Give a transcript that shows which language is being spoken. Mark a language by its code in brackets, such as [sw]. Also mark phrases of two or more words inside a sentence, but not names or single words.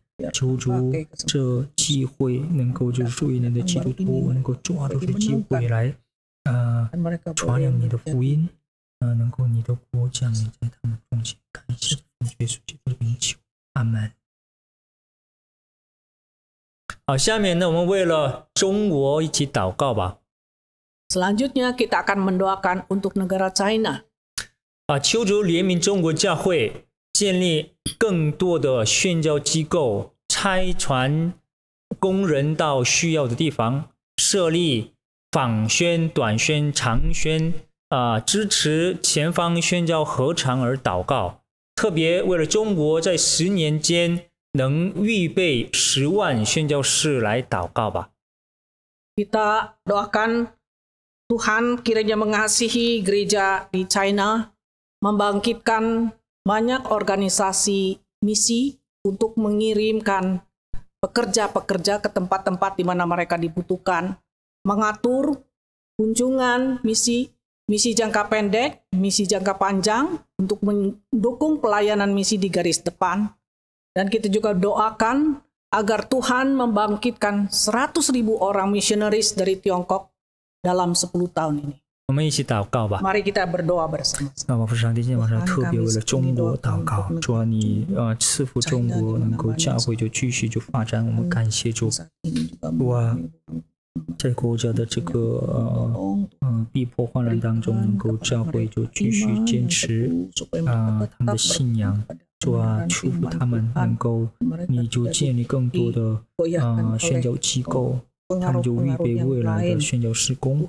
[zh] 求主这机会能够就是瑞典的基督徒能够抓住这机会来传扬你的福音，能够你的国降临在他们中间。感谢耶稣基督的名求，阿门。好，下面呢，我们为了中国一起祷告吧。 [id] Selanjutnya kita akan mendoakan untuk negara China. [zh] 求主怜悯中国教会，建立更多的宣教机构，差传工人到需要的地方，设立访宣、短宣、长宣，支持前方宣教合场而祷告。特别为了中国在10年间能预备10万宣教士来祷告吧。 [id] Kita doakan Tuhan kiranya mengasihi gereja di China, membangkitkan banyak organisasi misi untuk mengirimkan pekerja-pekerja ke tempat-tempat di mana mereka dibutuhkan, mengatur kunjungan misi jangka pendek, misi jangka panjang untuk mendukung pelayanan misi di garis depan. Dan kita juga doakan agar Tuhan membangkitkan 100.000 orang misionaris dari Tiongkok dalam 10 tahun ini. [zh] 我们一起祷告吧。 [id] Mari kita berdoa bersama. [zh] 那父上帝今天晚上特别为了中国祷告，主啊，你赐福中国，能够教会就继续就发展，我们感谢主。主啊，在国家的这个逼迫患难当中，能够教会就继续坚持他们的信仰， 主啊，祝福他们能够，你就建立更多的宣教机构，他们就预备未来的宣教事工。